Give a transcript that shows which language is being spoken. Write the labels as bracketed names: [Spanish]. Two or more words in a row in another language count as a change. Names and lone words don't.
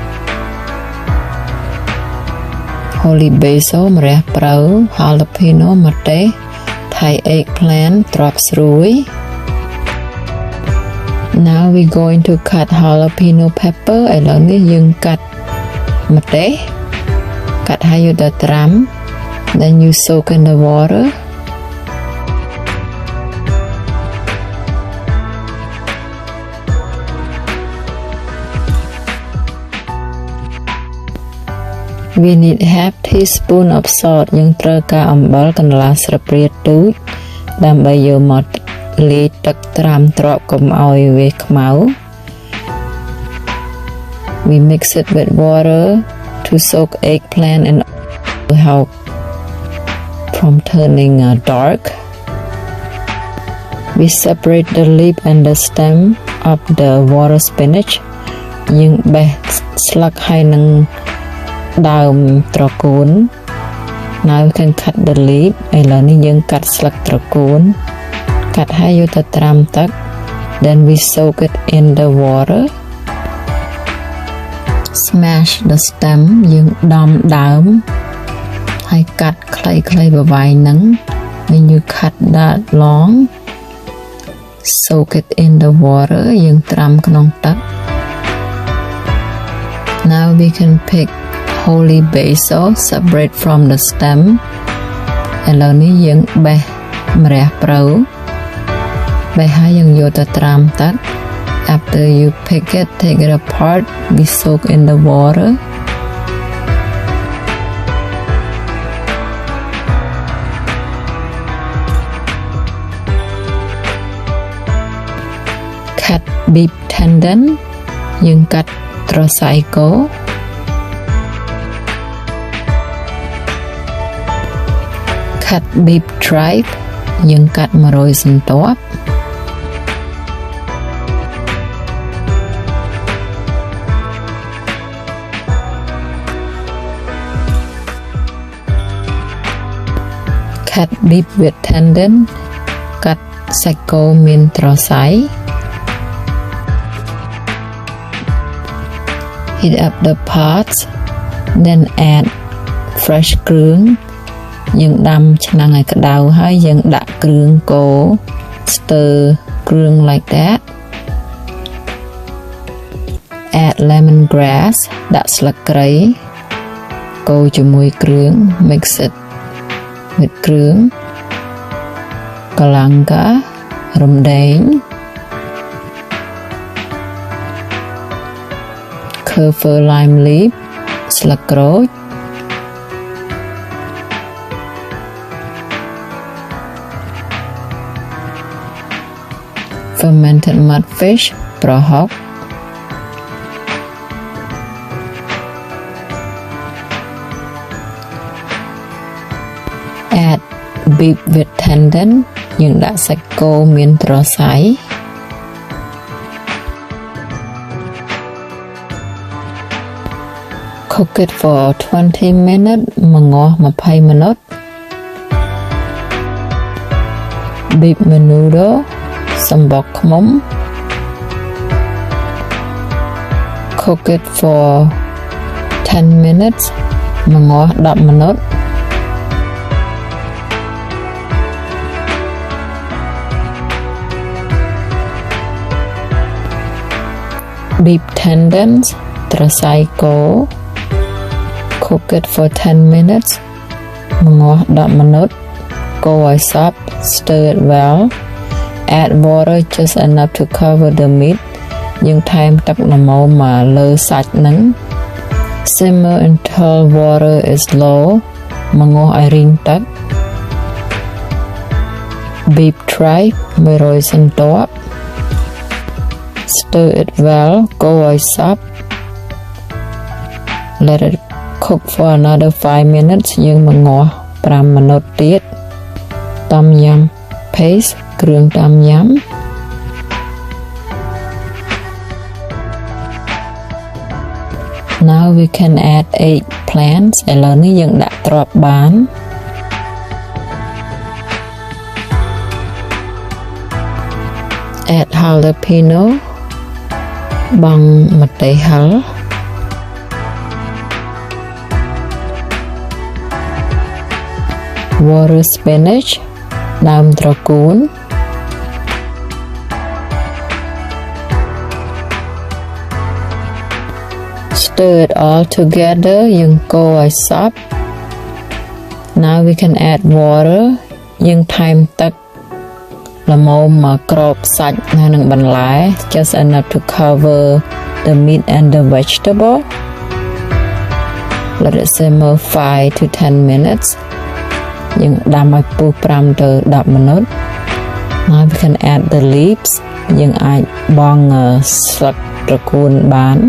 [English] holy basil ម្រះព្រៅ jalapeno ម្ទេស Thai eggplant [Khmer] ត្រប់ស្រួយ [English] now we going to cut jalapeno pepper [Khmer] ឥឡូវនេះយើងកាត់ម្ទេសកាត់ឲ្យយកទៅត្រាំ [English] then you soak in the water we need half teaspoon of salt [Khmer] យើងត្រូវការអំបិលកន្លះស្លាបព្រាទូចដើម្បីយកមកលាយទឹកត្រាំទ្រាប់កុំឲ្យវាខ្មៅ [English] we mix it with water to soak eggplant and to help from turning dark we separate the leaf and the stem of the water spinach [Khmer] យើងបេះស្លឹកហើយនឹងដើមត្រកួន [English] now we can cut the leaf [Khmer] ឥឡូវនេះយើងកាត់ស្លឹកត្រកួនកាត់ហើយយកទៅត្រាំទឹក [English] then we soak it in the water smash the stem [Khmer] យើងដំដើមហើយកាត់ខ្លីៗប្រវែងហ្នឹង [English] when you cut that long soak it in the water [Khmer] យើងត្រាំក្នុងទឹក [English] now we can pick holy basil separate from the stem ឥ [Khmer] ឡូវនេះយើងបេះម្រះព្រៅបេះហើយយើងយកទៅត្រាំទឹក [English] after you pick it take it apart we soak in the water cut beef tendon [Khmer] យើងកាត់ត្រសៃគោ [English] cut beef tripe [Khmer] យើងកាត់100សន្ទាប់ [English] cut beef with tendon [Khmer] កាត់សាច់គោមានត្រសៃ [English] heat up the pots then add fresh [Khmer] គ្រឿងយើងដាំឆ្នាំងឲ្យក្តៅហើយយើងដាក់គ្រឿងគោ stir គ្រឿង [English] like that add lemongrass [Khmer] ដាក់ស្លឹកគ្រៃកូរជាមួយគ្រឿង [English] mix it with [Khmer] គ្រឿងកល្លង្ការរំដេង [English] kaffir lime leaf [Khmer] ស្លឹកក្រូច [English] fermented mudfish ប្រហុក add beef with tendon [Khmer] យើងដាក់សាច់គោមានត្រសៃ [English] cook it for 20 minutes មួយងាស់20 minutes beef menudo [Khmer] សំបកឃ្មុំ [English] cook it for 10 minutes [Khmer] ម្ងាស់10មីនុត [English] beef tendons [Khmer] ត្រសៃគោ [English] cook it for 10 minutes [Khmer] ម្ងាស់10មីនុត កូរឲ្យសព្វ [English] stir it well add water just enough to cover the meat [Khmer] យើងថែមទឹកល្មមមកលើសាច់នឹង [English] simmer until water is low [Khmer] ម្ងាស់ឲ្យរីងទឹក [English] beef tripe 100សន្ទាប់ stir it well [Khmer] កូរឲ្យសព្វ [English] let it cook for another 5 minutes [Khmer] យើងម្ងាស់5មីនុតទៀត [English] tomyum paste គ្រឿង tomyum now we can add eggplants [Khmer] ឥឡូវនេះយើងដាក់ត្រប់បាន [English] add jalapeno [Khmer] បង់ម្ទេសហឹរ [English] water spinach [Khmer] ដើមត្រកួន [English] stir it all together [Khmer] យើងកូរឲ្យសព្វ [English] now we can add water [Khmer] យើងថែមទឹកល្មមមកគ្របសាច់នៅនឹងបន្លែ [English] just enough to cover the meat and the vegetable let it simmer 5 to 10 minutes [Khmer] យើងដាំឲ្យពុះ5ទៅ10មីនុត [English] now we can add the leaves [Khmer] យើងអាចបង់ស្លឹកត្រកួនបាន